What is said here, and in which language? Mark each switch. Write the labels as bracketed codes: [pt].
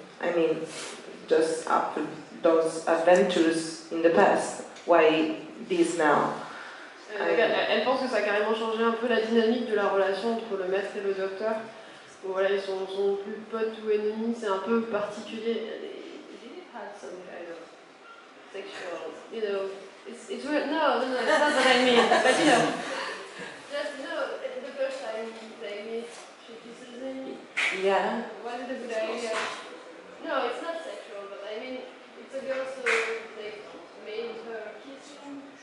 [en] I mean, just after those adventures in the past, why this now? [fr] Elle pense que ça a carrément changé un peu la dynamique de la relation entre le maître et le docteur. Bon, voilà, ils sont plus potes ou ennemis, c'est un peu particulier. [en] They had some kind of sexual, you know, it's weird. No, that's not what I mean. But you know, just the first time they meet, she kisses him. Yeah. Was it a good idea? No, it's not sexual, but I mean, it's a girl, so they made her kiss him.